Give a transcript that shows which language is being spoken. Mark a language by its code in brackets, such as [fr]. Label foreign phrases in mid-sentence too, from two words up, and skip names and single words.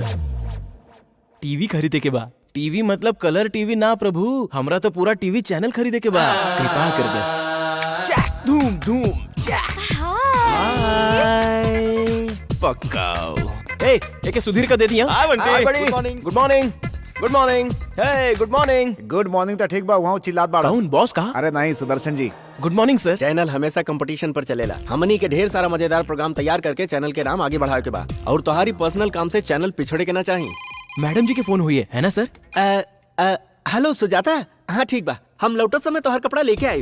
[bho] टीवी खरीदे के बा। टीवी मतलब [en] colour TV [bho] ना प्रभु, हमरा तो पूरा [en] TV channel [bho] खरीदे के बा। कृपा कर दे। चैक धूम धूम चैक। हाय पक्का। ए, एके सुधीर का दे दिया। हाय बंटी। [en] Good morning. Good morning. Hey good morning. [bho] गुड मॉर्निंग तो ठीक बा, वहाँ चिल्लात बाड़ा। कौन बॉस कहा? अरे नहीं, सुदर्शन जी। [en] Good morning sir. [bho] चैनल हमेशा कंपटीशन पर चलेला। हमनी के ढेर सारा मजेदार प्रोग्राम तैयार करके चैनल के नाम आगे बढ़ावे के बा और तुम्हारी पर्सनल काम से चैनल पिछड़े के ना चाहिए। मैडम जी के फोन हुई है ना सर? हेलो सुजाता, हाँ ठीक बा, हम लौटत समय तोहर कपड़ा लेके आई।